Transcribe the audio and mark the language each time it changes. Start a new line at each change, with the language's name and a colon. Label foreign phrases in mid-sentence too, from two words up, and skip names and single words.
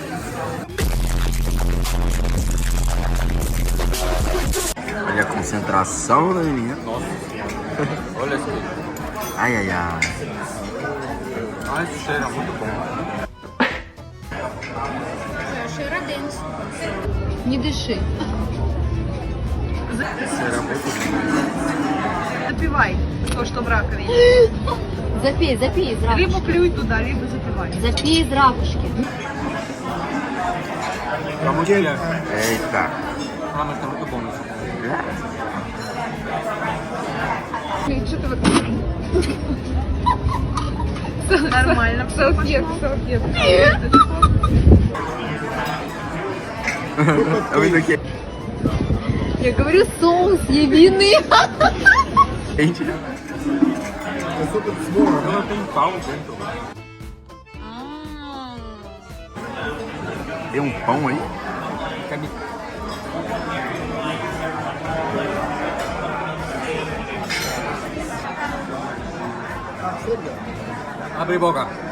Portuguese: Olha a concentração da menina. Nossa. Olha isso aqui. Ai, ai, ai. Ah, esse cheiro é muito bom. Cheiro denso.
Russian: Не дыши.
Portuguese: Cheiro é muito bom.
Russian: Запивай то, что в раковине. Запей, запей из ракушки. Либо плюй туда, либо запивай. Запей из ракушки.
Portuguese: Vamos ver. Eita. Ah, mas tá muito bom isso.
Russian: Что ты вот... Нормально. Салфетка, салфетка.
Portuguese: É muito aqui.
Russian: Я говорю соус ябины.
Portuguese: Gente. Não, tem pão dentro. Tem um pão aí? Abre boca.